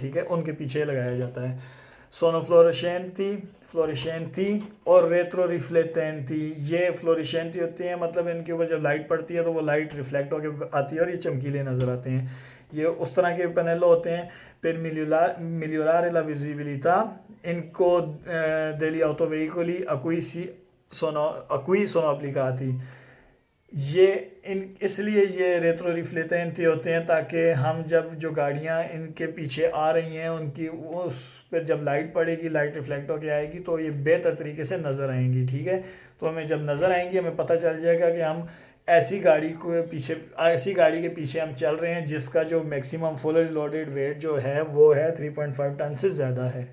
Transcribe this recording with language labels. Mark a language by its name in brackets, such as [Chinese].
[Hindi] ठीक है, उनके पीछे लगाया जाता है। [Italian] सोनो फ्लोरेसेंटी [Hindi] और रेट्रो रिफ्लेक्टेंटी, ये फ्लोरेसेंटी होती हैं, मतलब इनके ऊपर जब लाइट पड़ती है तो वो लाइट रिफ्लेक्ट होकर आती है और ये चमकीले नज़र आते हैं। ये उस तरह के पैनल होते हैं। [Italian] per migliorare la visibilità, [Hindi] इनको [Italian] degli autoveicoli a cui si sono applicati। [Hindi] ये इन इसलिए ये रेट्रो रिफ्लेक्टेंट होते हैं ताकि हम जब जो गाड़ियाँ इनके पीछे आ रही हैं उनकी उस पर जब लाइट पड़ेगी, लाइट रिफ्लेक्ट होके आएगी तो ये बेहतर तरीके से नज़र आएंगी। ठीक है, तो हमें जब नज़र आएंगी हमें पता चल जाएगा कि हम ऐसी गाड़ी के पीछे हम चल रहे हैं जिसका जो मैक्सिमम फुल लोडेड वेट जो है वो है 3.5 टन से ज़्यादा है।